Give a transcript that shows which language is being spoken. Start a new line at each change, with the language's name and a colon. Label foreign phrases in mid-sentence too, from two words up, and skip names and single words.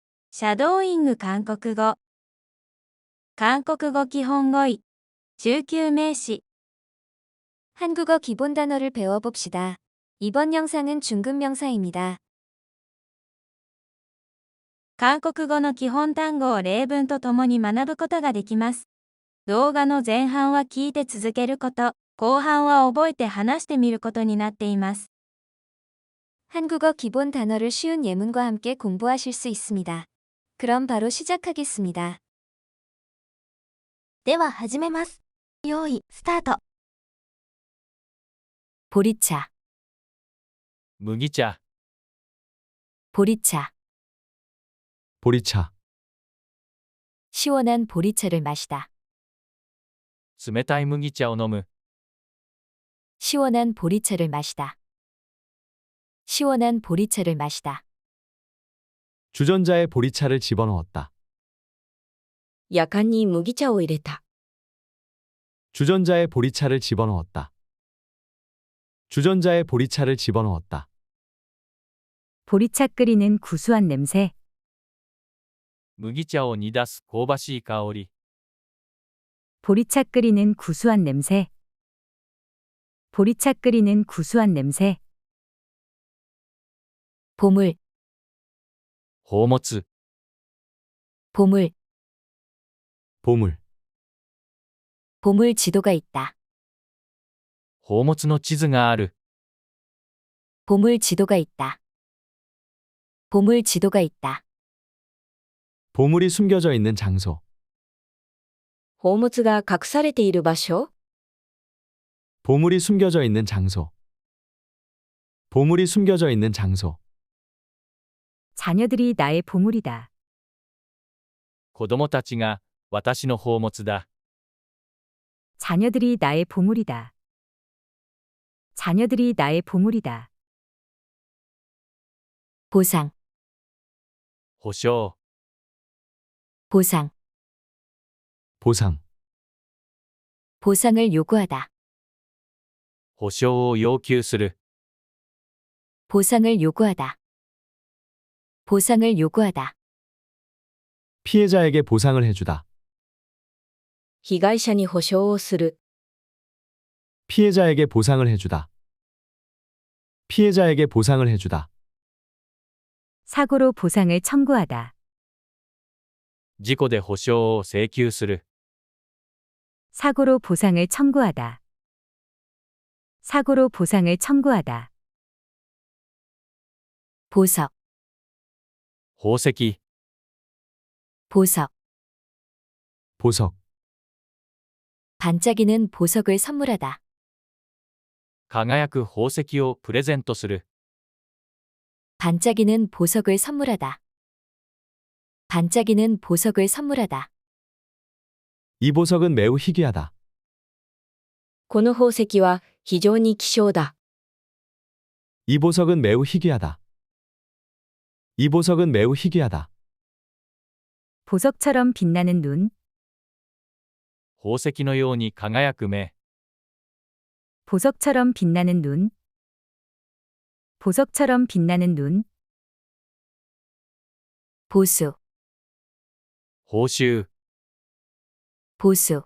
Japanese: シャドーイング韓国語。韓国語基本語彙。中級名詞。
Korean: 한국어 기본 단어를 배워봅시다. 이번 영상은 중급 명사입니다.
Japanese: 韓国語の基本単語を例文とともに学ぶことができます。動画の前半は聞いて続けること、後半は覚えて話してみることになっています。
Korean: 한국어 기본 단어를 쉬운 예문과 함께 공부하실 수 있습니다. 그럼 바로 시작하겠습니다.
Japanese: では始めます。用意、スタート。
Korean: 보리차,
Japanese: 麦茶、
Korean: 보리차. 보리차, 시원한 보리차를 마시다.
Japanese: 冷たい麦茶を飲む。
Korean: 시원한 보리차를 마시다. 시원한 보리차를 마시다. 주전자에 보리차를 집어넣었다.
Japanese: やかんに麦茶を入れた。
Korean: 주전자에 보리차를 집어넣었다. 주전자에 보리차를 집어넣었다. 보리차 끓이는 구수한 냄새.
Japanese: 麦茶を煮出す香ばしい香り。
Korean: 보리차 끓이는 구수한 냄새. 보리차 끓이는 구수한 냄새. 보물,
Japanese: 宝物、
Korean: 보물, 보물, 보물 지도가 있다.
Japanese: 宝物の地図がある。
Korean: 보물 지도가 있다. 보물 지도가 있다. 보물이 숨겨져 있는 장소.
Japanese: 宝物が隠されている場所。
Korean: 보물이 숨겨져 있는 장소. 보물이 숨겨져 있는 장소. 자녀들이 나의 보물이다.
Japanese: 子供たちが私の宝物だ。
Korean: 자녀들이 나의 보물이다. 자녀들이 나의 보물이다. 보상,
Japanese: 保証、
Korean: 보상, 보상, 보상을 요구하다.
Japanese: 保証を要求する。
Korean: 보상을 요구하다. 보상을 요구하다. 피해자에게 보상을 해주다.
Japanese: 被害者に保証をする。
Korean: 피해자에게 보상을 해주다. 피해자에게 보상을 해주다. 사고로 보상을 청구하다.
Japanese: 事故で保証を請求する。
Korean: 사고로 보상을 청구하다. 사고로 보상을 청구하다. 보석,
Japanese: 宝石、
Korean: 보석. 보석, 반짝이는 보석을 선물하다.
Japanese: 輝く宝石をプレゼントする。
Korean: 반짝이는 보석을 선물하다. 반짝이는 보석을 선물하다. 이 보석은 매우 희귀하다.
Japanese: この宝石は非常に希少だ。
Korean: 이 보석은 매우 희귀하다. 이 보석은 매우 희귀하다. 보석처럼 빛나는 눈.
Japanese: 宝石のように輝く目。
Korean: 보석처럼 빛나는 눈. 보석처럼 빛나는 눈. 보수,
Japanese: 報酬、
Korean: 보수.